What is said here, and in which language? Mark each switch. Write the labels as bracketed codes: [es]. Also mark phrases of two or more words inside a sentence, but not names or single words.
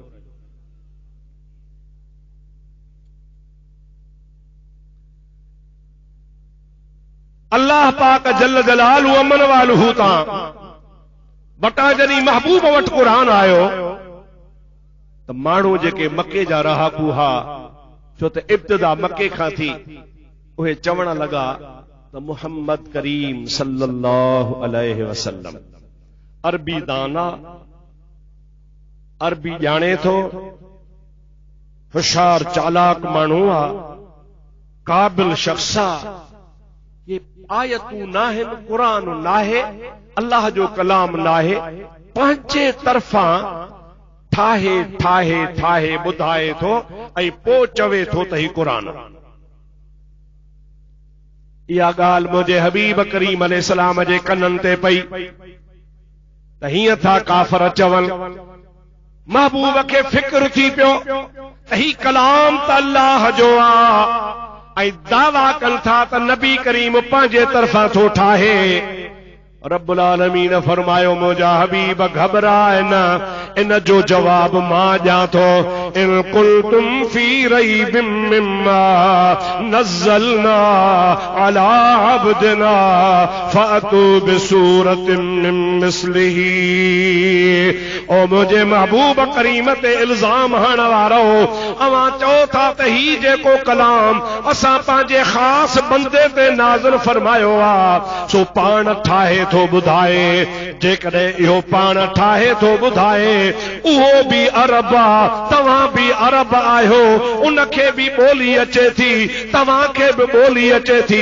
[sd] अल्लाह पाक [ar] جل جلاله عم نواله [sd] तां बटा जॾहिं महबूब वटि कुरान आयो त माण्हू जेके मके जा रहाकू हा, छो त इब्तिदा मके खां थी, उहे चवण लॻा त मुहम्मद करीम [ar] صلى الله عليه وسلم [sd] अरबी दाना, अरबी ॼाणे थो, होशियार चालाक माण्हू आ, काबिल शख्स आ। ये आयतूं नाहिनि, कुरान नाहे, अल्लाह जो कलाम नाहे, पंहिंजे तरफ़ां ठाहे ठाहे ठाहे ॿुधाए थो ऐं पोइ चवे थो त ही कुरान। इहा ॻाल्हि मुंहिंजे हबीब करीम अलैहिस्सलाम जे कननि ते पई त हीअं था काफ़र चवनि। महबूब खे फिक्र थी पियो त ही कलाम त अल्लाह जो आ ऐं दावा कनि था त नबी करीम पंहिंजे तरफ़ां थो ठाहे। रब्बुल आलमीन फरमायो मुंहिंजा हबीब घबराए न, इन जो जवाब मां ॾियां थो। [ar] إن كنتم في ريب مما نزلنا على عبدنا فأتوا بسورة من مثله. [sd] ओ मुंहिंजे महबूब करीम ते इल्ज़ाम हणण वारो, अवां चओ था त ही जेको कलाम असां पंहिंजे ख़ासि बंदे ते नाज़िल फरमायो आहे सो पाण ठाहे थो ॿुधाए। जेकॾहिं इहो पाण ठाहे थो ॿुधाए उहो भी अरब आ, तव्हां भी अरब आहियो, उनखे भी ॿोली अचे थी, तव्हांखे भी ॿोली अचे थी।